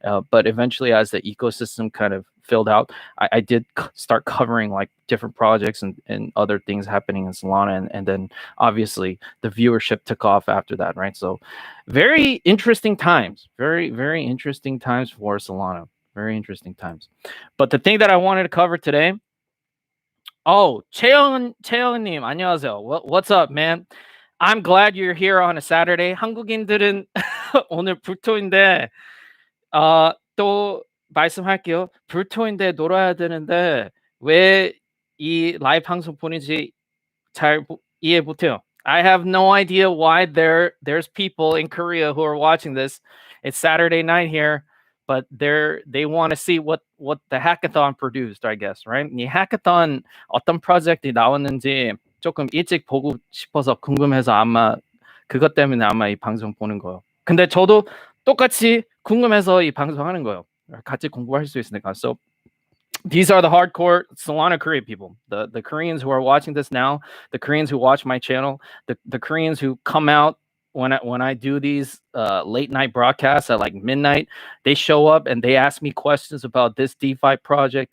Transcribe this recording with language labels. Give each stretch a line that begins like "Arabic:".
English: But eventually, as the ecosystem kind of filled out, I did start covering like different projects and other things happening in Solana, and then obviously the viewership took off after that, right? So very interesting times, very interesting times for Solana. Very interesting times. But the thing that I wanted to cover today.
Korean: Oh, 채영님, 안녕하세요.
English: What's up, man? I'm glad you're here on a Saturday.
Korean: 한국인들은 오늘 불토인데 또 말씀할게요. 불토인데 놀아야 되는데 왜 이 라이브 방송 보는지 잘 이해 못해요.
English: I have no idea why there's people in Korea who are watching this. It's Saturday night here. But they want to see what the hackathon produced, I guess, right?
Korean: 이 hackathon 어떤 프로젝트가 나왔는지 조금 일찍 보고 싶어서 궁금해서 아마 그것 때문에 아마 이 방송 보는 거예요. 근데 저도 똑같이 궁금해서 이 방송 하는 거예요. 같이 공부할 수 있으니까. So
English: these are the hardcore Solana Korea people, the Koreans who are watching this now, the Koreans who watch my channel, the Koreans who come out when I do these late night broadcasts at like midnight. They show up and they ask me questions about this DeFi project.